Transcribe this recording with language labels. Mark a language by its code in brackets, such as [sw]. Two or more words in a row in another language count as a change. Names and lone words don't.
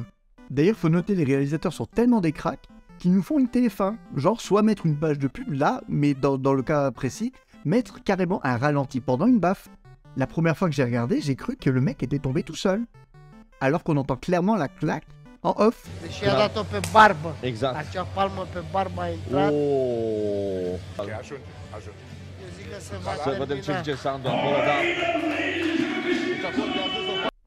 [fr] D'ailleurs, faut noter, les réalisateurs sont tellement des cracks qu'ils nous font une téléfin. Genre, soit mettre une page de pub là, mais dans le cas précis, mettre carrément un ralenti pendant une baffe. La première fois que j'ai regardé, j'ai cru que le mec était tombé tout seul. Alors qu'on entend clairement la claque en off. [ro] Deși a dat-o pe barbă. Exact. Acea palmă pe barbă a intrat. Oh. Ajunge. Eu zic că se va Să vedem ce termina. zice Sandu acolo, dar... Deci acolo i-a dus o...